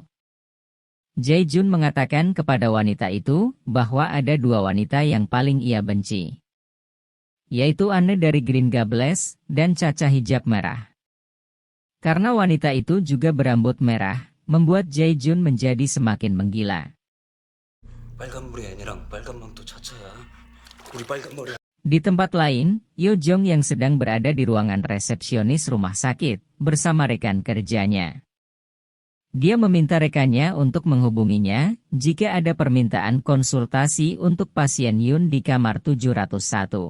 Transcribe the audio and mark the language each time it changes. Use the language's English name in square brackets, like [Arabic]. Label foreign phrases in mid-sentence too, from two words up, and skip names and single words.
[Indonesian] Jae-jun mengatakan kepada wanita itu bahwa ada dua wanita yang paling ia benci, yaitu Anne dari Green Gables dan Cha-cha hijab merah. Karena wanita itu juga berambut merah, membuat Jae-jun menjadi semakin menggila. [Korean] 빨간 머리 애니랑 빨간 망토 차차야. 우리 빨간 머리. [Indonesian] Di tempat lain, Yo Jong yang sedang berada di ruangan resepsionis rumah sakit bersama rekan kerjanya. Dia meminta rekannya untuk menghubunginya jika ada permintaan konsultasi untuk pasien Yun di kamar 701.